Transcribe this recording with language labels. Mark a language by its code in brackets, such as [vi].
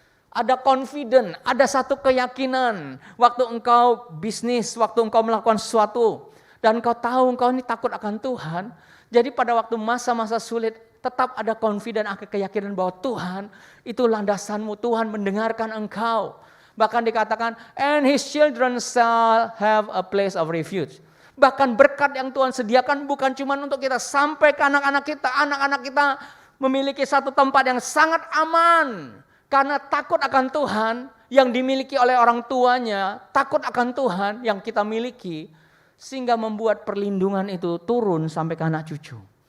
[id] Ada confident, ada satu keyakinan waktu engkau bisnis, waktu engkau melakukan sesuatu. dan kau tahu kau ini takut akan Tuhan, jadi pada waktu masa-masa sulit tetap ada confident, ada keyakinan bahwa Tuhan itu landasanmu, Tuhan mendengarkan engkau. Bahkan dikatakan, [en] and his children shall have a place of refuge. [id] Bahkan berkat yang Tuhan sediakan bukan cuma untuk kita, sampai ke anak-anak kita memiliki satu tempat yang sangat aman. Karena takut akan Tuhan yang dimiliki oleh orang tuanya, takut akan Tuhan yang kita miliki, sehingga membuat perlindungan itu turun sampai ke anak cucu.